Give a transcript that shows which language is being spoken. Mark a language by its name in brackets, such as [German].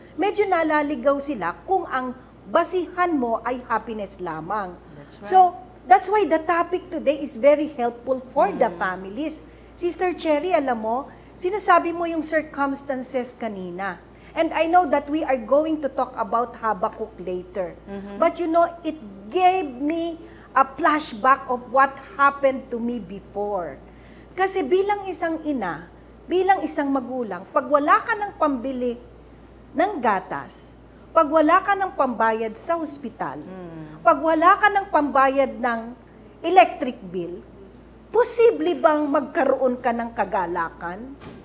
[Filipino] Medyo nalaligaw sila kung ang basihan mo ay happiness lamang. [English] That's right. So, that's why the topic today is very helpful for the families. [Filipino] Sister Cherry, alam mo, sinasabi mo yung circumstances kanina. [English] And I know that we are going to talk about Habakkuk later. But you know, it gave me a flashback of what happened to me before. [Filipino] Kasi bilang isang ina, bilang isang magulang, pag wala ka ng pambili ng gatas, pag wala ka ng pambayad sa ospital, pag wala ka ng pambayad ng electric bill, posible bang magkaroon ka ng kagalakan?